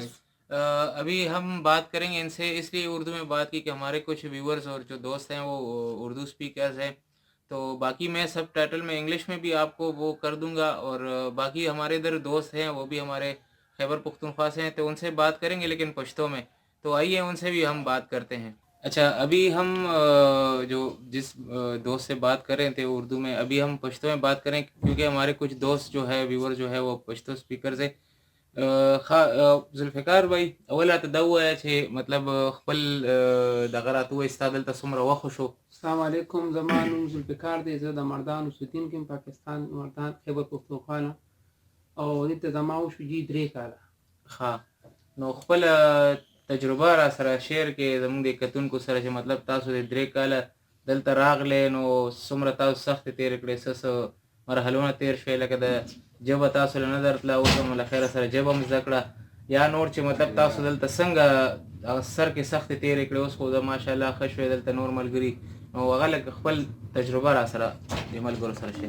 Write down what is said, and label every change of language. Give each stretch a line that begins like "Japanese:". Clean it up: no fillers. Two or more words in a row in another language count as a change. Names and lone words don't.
Urdu: ابھی ہم بات کریں گے ان سے، اس لیے اردو میں بات کی کہ ہمارے کچھ ویورز اور جو دوست ہیں وہ اردو سپیکرز ہیں، تو باقی میں سب ٹائٹل میں انگلش میں بھی آپ کو وہ کر دوں گا، اور باقی ہمارے ادھر دوست ہیں وہ بھی ہمارے خیبر پختونخوا سے ہیں، تو ان سے بات کریں گے لیکن پشتو میں، تو آئیے ان سے بھی ہم بات کرتے ہیں۔ اچھا، ابھی ہم جو جس دوست سے بات کر رہے تھے اردو میں، ابھی ہم پشتو میں بات کریں کیونکہ ہمارے کچھ دوست جو ہے ویور جو ہے وہ پشتو سپیکرز ہیں۔ ذوالفقار بھائی،
Pashto: اوله ته دا ووایه چې مطلب خپل دغه راته ووایي ستا دلته څومره وخت شو؟ السلام علیکم، زما نوم ذوالفقار دی، زه د مردان اوسیدونکی یم، پاکستان مردان خیبر پختونخوا نه، او دلته زما وشو 3 کاله. ښه، نو خپل تجربه را سره شیر کې زموږ د کتونکو سره چې مطلب تاسو د 3 کاله دلته راغلی، نو څومره تاسو سختې تېرې کړې، څه مرحلونه تېر شوی، لکه د ژبه تاسو له نه درتله، اوس هم له خیره سره ژبه هم زده کړه، یا نور چې مطلب تاسو دلته څنګه سر کې سختې تېرې کړې، اوس خو د ماشاءالله ښه شوی دلته نور ملګري، نو هغه لږ خپل تجربه را سره د ملګرو سره شیر.